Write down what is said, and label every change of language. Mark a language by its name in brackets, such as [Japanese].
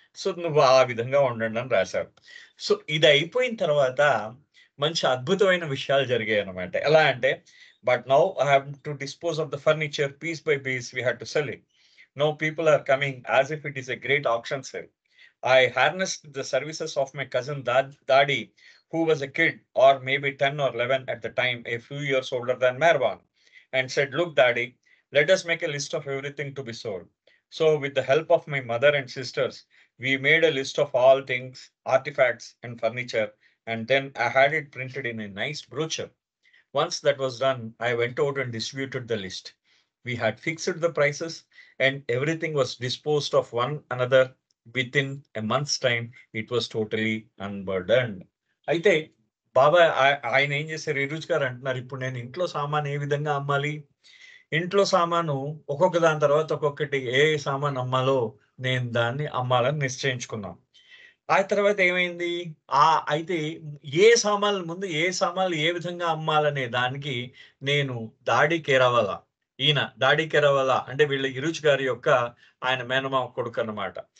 [Telugu] So, నువ్వు ఆ విధంగా ఉండండని రాశారు. సో, ఇది అయిపోయిన తర్వాత మంచి అద్భుతమైన విషయాలు జరిగాయన్నమాట. ఎలా అంటే, [English] But now I have to dispose of the furniture piece by piece we had to sell it. Now people are coming as if it is a great auction sale. I harnessed the services of my cousin Dadi, who was a kid, or maybe 10 or 11 at the time, a few years older than Marwan, and said, "Look, Daddy, let us make a list of everything to be sold." So, with the help of my mother and sisters, we made a list of all things, artifacts, and furniture, and then I had it printed in a nice brochure. Once that was done, I went out and distributed the list. We had fixed the prices, and everything was disposed of one another. Within a month's time, it was totally unburdened. [Telugu] అయితే బాబా ఆయన ఏం చేశారు, ఈ రుచి గారు అంటున్నారు, ఇప్పుడు నేను ఇంట్లో సామాన్ ఏ విధంగా అమ్మాలి? ఇంట్లో సామాను ఒక్కొక్క దాని తర్వాత ఒక్కొక్కటి ఏ సామాను అమ్మాలో నేను దాన్ని అమ్మాలని నిశ్చయించుకున్నాం. ఆ తర్వాత ఏమైంది? అయితే ఏ సామాన్లు ఏ విధంగా అమ్మాలనే దానికి నేను దాడి కేరవల దాడి కేరవల అంటే వీళ్ళ ఇరుచ్ గారి యొక్క ఆయన మేనమామ కొడుకన్నమాట.